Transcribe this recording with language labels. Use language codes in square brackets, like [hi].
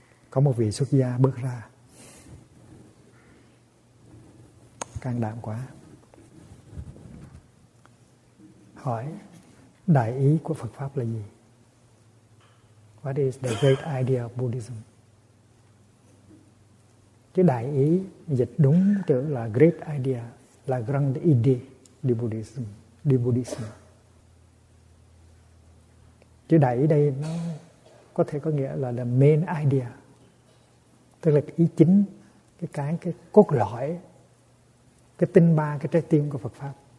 [vi] Có một vị xuất gia bước ra. Can đảm quá. Hỏi, đại ý của Phật Pháp là gì? [en] What is the great idea of Buddhism? [vi] Chứ đại ý dịch đúng chữ là [en] great idea, [vi] là [en] grand idea [vi] di Buddhism, di Buddhism. Chứ đại ý đây nó có thể có nghĩa là [en] the main idea, [vi] tức là ý chính, cái cốt lõi, cái tinh ba, cái trái tim của Phật Pháp.